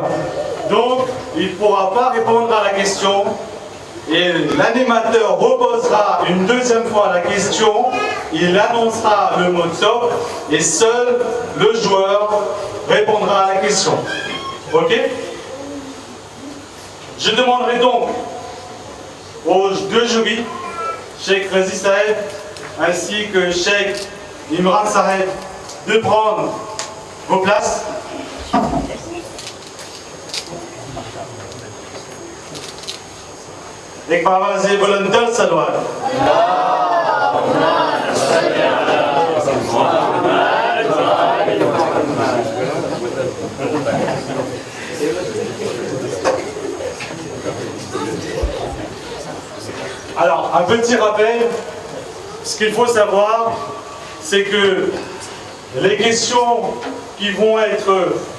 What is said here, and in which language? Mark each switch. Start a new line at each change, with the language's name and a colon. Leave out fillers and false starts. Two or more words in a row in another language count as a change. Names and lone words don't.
French: Donc, il ne pourra pas répondre à la question et l'animateur reposera une deuxième fois la question il annoncera le mot top et seul le joueur répondra à la question. Ok? Je demanderai donc aux deux jurys, Cheikh Razi Saeb ainsi que Cheikh Imran Saeb, de prendre vos places. एक बाबा से बुलंदर सलवार Alors, un petit rappel, ce qu'il faut savoir, c'est que les questions qui vont être